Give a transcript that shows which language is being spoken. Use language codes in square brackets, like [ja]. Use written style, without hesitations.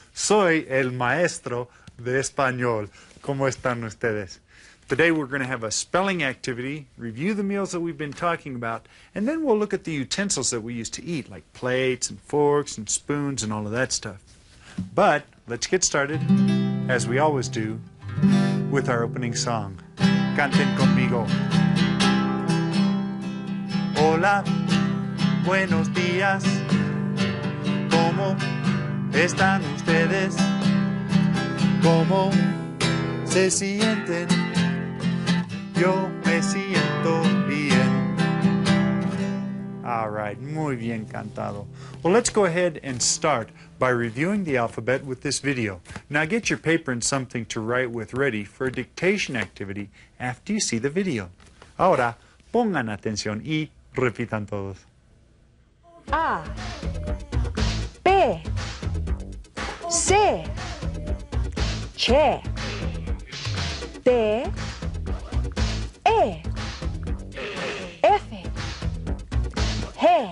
[es] Soy el maestro de español. ¿Cómo están ustedes? [en] Today we're going to have a spelling activity, review the meals that we've been talking about, and then we'll look at the utensils that we use to eat, like plates and forks and spoons and all of that stuff. But let's get started, as we always do, with our opening song. [es] Canten conmigo. Hola, buenos días. ¿Cómo están ustedes? ¿Cómo se sienten? Yo me siento bien. [en] All right, [es] muy bien cantado. [en] Well, let's go ahead and start by reviewing the alphabet with this video. Now get your paper and something to write with ready for a dictation activity after you see the video. [es] Ahora, pongan atención y repitan todos. A, B, C, Che, D, E, F, G,